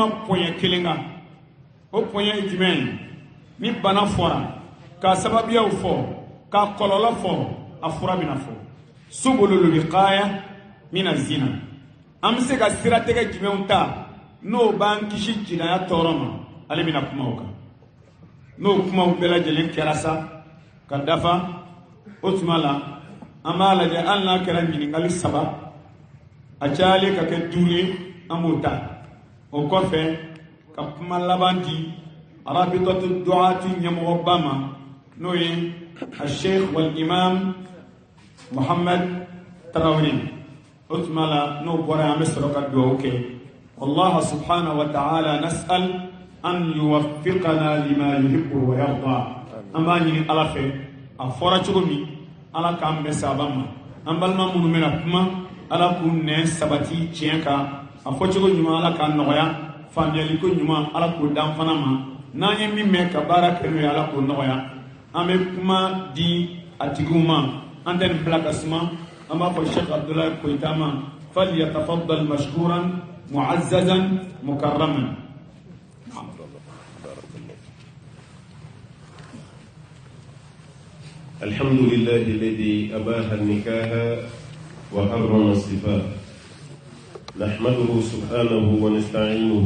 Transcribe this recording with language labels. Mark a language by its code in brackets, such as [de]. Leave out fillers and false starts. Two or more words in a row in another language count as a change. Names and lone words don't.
[bm] pɔɲɛ kelen kan o pɔɲɛ ye jumɛn ye ni bana fɔra k'a sababuyaw fɔ k'a kɔlɔlɔ fɔ a fura bɛna fɔ [ar] سبل الوقاية من الزنا [bm] an bɛ se ka siratigɛ jumɛnw ta n'o b'an kisi jinaya tɔɔrɔ ma ale bɛna kuma o kan n'o kumaw bɛɛ lajɛlen kɛra sa ka dafa o tuma la an b'a lajɛ hali n'a kɛra ɲininkali 3 a cayalen ka kɛ 5 ye an b'o ta o kɔfɛ ka kuma laban di [ar] رابطة الدعاة [bm] ɲɛmɔgɔba ma n'o ye [ar] الشيخ والإمام [bm] Muhammad Tarawele o tuma la n'o bɔra an bɛ sɔrɔ ka dugawu kɛ [ar] الله سبحانه وتعالى نسأل أن يوفقنا لما يحب ويرضى [bm] an b'a ɲini ala fɛ a fɔra cogo min ala k'an bɛ sababa ma an balima minnu bɛna kuma ala k'u nɛn sabati tiɲɛ kan a fɔcogo ɲuman ala k'an nɔgɔya faamuyaliko ɲuman ala k'o dan fana ma n'an ye min mɛn ka baara kɛ n'o ye ala k'o nɔgɔya an bɛ kuma di a tigiw ma an tɛ nin bila ka suma an b'a fɔ Sheikh Abdulahi Koyita ma [ar] فليتفضل مشكورا معززا مكرما. الحمد لله الذي أباح النكاح وحرم الصفاء نحمده سبحانه ونستعينه